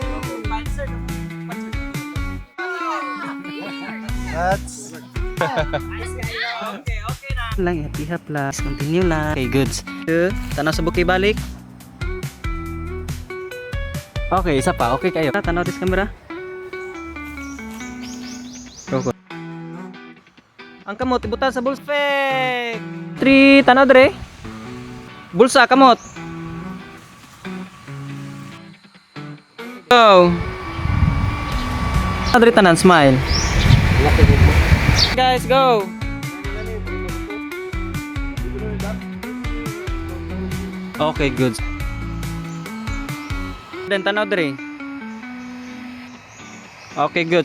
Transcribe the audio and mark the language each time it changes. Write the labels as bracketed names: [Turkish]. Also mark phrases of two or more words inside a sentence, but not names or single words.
[English] That's [Cebuano] Lang, iha plus. Continue lang. [English] Okay, goods. [Cebuano] Tanaw sa buki balik. Okay, isa pa. Okay kayo. Tanaw [English] this camera. Go. [Cebuano] Ang kamot, ibutan sa bulsa. Perfect! 3, tanaw dre. Bulsa, kamot. [English] Go! [Cebuano] Tanaw dre tanan, [English] smile. Guys, go! Okay, good. [Cebuano] Then tanaw dre. [English] Okay, good.